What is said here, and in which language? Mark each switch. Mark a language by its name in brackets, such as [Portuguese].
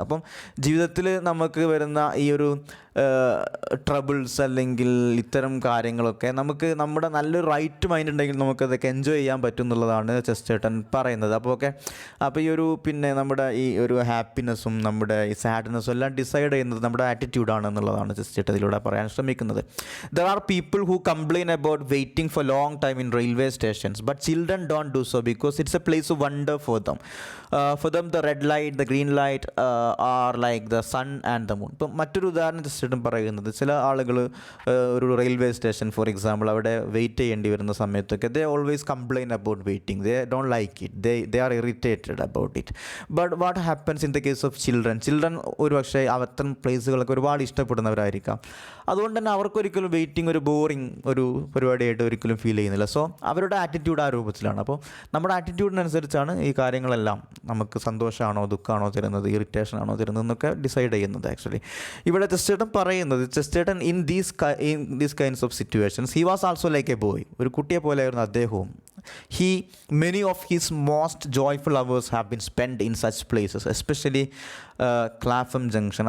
[Malayalam] അപ്പം ജീവിതത്തിൽ നമുക്ക് വരുന്ന ഈ ഒരു ട്രബിൾസ് അല്ലെങ്കിൽ ഇത്തരം കാര്യങ്ങളൊക്കെ നമുക്ക് നമ്മുടെ നല്ലൊരു റൈറ്റ് മൈൻഡ് ഉണ്ടെങ്കിൽ നമുക്കതൊക്കെ എൻജോയ് ചെയ്യാൻ പറ്റും എന്നുള്ളതാണ് ചെസ്റ്റർട്ടൺ പറയുന്നത്. അപ്പോൾ ഈ ഒരു നമ്മുടെ ഈ ഒരു ഹാപ്പിനെസ്സും നമ്മുടെ ഈ സാഡ്നെസ്സും എല്ലാം ഡിസൈഡ് ചെയ്യുന്നത് നമ്മുടെ ആറ്റിറ്റ്യൂഡാണ് എന്നുള്ളതാണ് ചെസ്റ്റർട്ടൺ ഇതിലൂടെ പറയാൻ ശ്രമിക്കുന്നത്. [English] There are people who complain about waiting for long time in railway stations, but children don't do so because it's a place of wonder for them. For them the red light, the green light are like the sun and the moon. [Malayalam] ഇപ്പം മറ്റൊരു ഉദാഹരണം just പറയുന്നത്, ചില ആളുകൾ ഒരു railway station for example അവിടെ wait ചെയ്യേണ്ടി വരുന്ന സമയത്തൊക്കെ [English] They always complain about waiting. They don't like it, they are irritated about it. But what happens in the case of children [Malayalam] ഒരു പക്ഷേ അത്തരം പ്ലേസുകളൊക്കെ ഒരുപാട് ഇഷ്ടപ്പെടുന്നവരായിരിക്കാം. അതുകൊണ്ട് തന്നെ അവർക്കൊരിക്കലും വെയിറ്റിംഗ് ഒരു ബോറിങ് ഒരു പരിപാടിയായിട്ട് ഒരിക്കലും ഫീൽ ചെയ്യുന്നില്ല. സോ അവരുടെ ആറ്റിറ്റ്യൂഡ് ആ രൂപത്തിലാണ്. അപ്പോൾ നമ്മുടെ ആറ്റിറ്റ്യൂഡിനനുസരിച്ചാണ് ഈ കാര്യങ്ങളെല്ലാം നമുക്ക് സന്തോഷമാണോ ദുഃഖമാണോ തരുന്നത്, ഇറിറ്റേഷൻ ആണോ തരുന്നത് എന്നൊക്കെ ഡിസൈഡ് ചെയ്യുന്നത്. [English] Actually ഇവിടെ Chesterton in these kinds of situations he was also like a boy. [Malayalam] ഒരു കുട്ടിയെ പോലെയായിരുന്നു അദ്ദേഹവും. [English] Many of his most joyful hours have been spent in such places, especially Clapham Junction.